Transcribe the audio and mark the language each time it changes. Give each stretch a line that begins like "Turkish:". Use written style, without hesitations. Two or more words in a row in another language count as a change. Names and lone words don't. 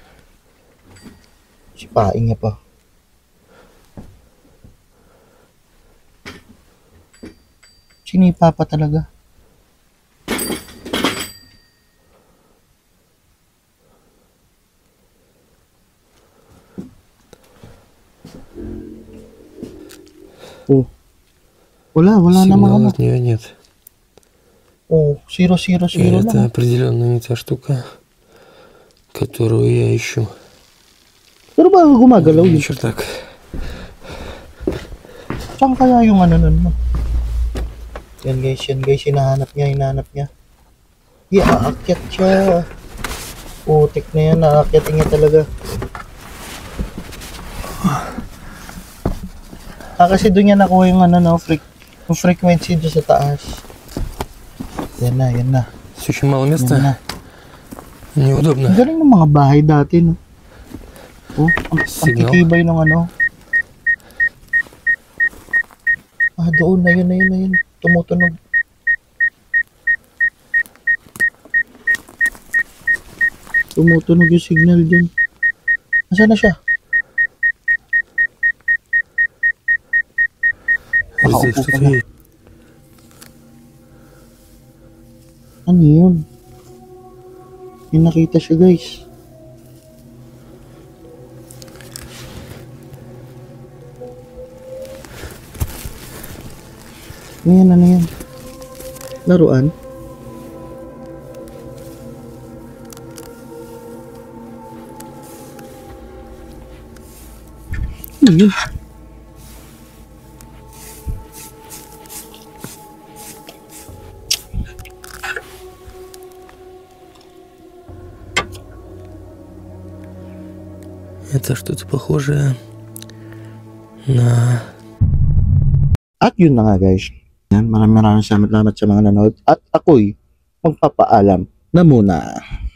Filipino: Sipain niya pa. Sinipa pa talaga. Oh. Wala namang
Russian: Сигнала
Filipino: ano.
Russian: от нее нет. Oh, 000 И это
Filipino: lang.
Russian: определенно не та штука, которую я ищу.
Filipino: Pero ba gumagalaw yun?
Russian: Вечер так.
Filipino: Saan kaya yung ano nun mo? Yan guys, hinahanap niya. Aakyat siya. Putik na yan, aakyatin niya talaga. Kasi doon niya nakuha yung ano no, yung frequency doon sa taas. Yan na.
Russian: Здесь очень мало
Filipino: Yan
Russian: места,
Filipino: na.
Russian: неудобно.
Filipino: Ang galing ng mga bahay dati no. Oh, ang Signal. titibay ng ano. Ah, doon na yun. Tumutunog. Tumutunog yung signal dun. Nasaan na siya?
Russian: Здесь
Filipino: Nakaupo
Russian: что-то
Filipino: ka na.
Russian: есть.
Filipino: Ano yun? May nakita siya, guys. Ano yan? Laruan? Ano yun?
Russian: Это что-то похожее на...
Filipino: At yun na nga, guys. Yan, maraming salamat sa mga nanood. At ako'y magpapaalam na muna.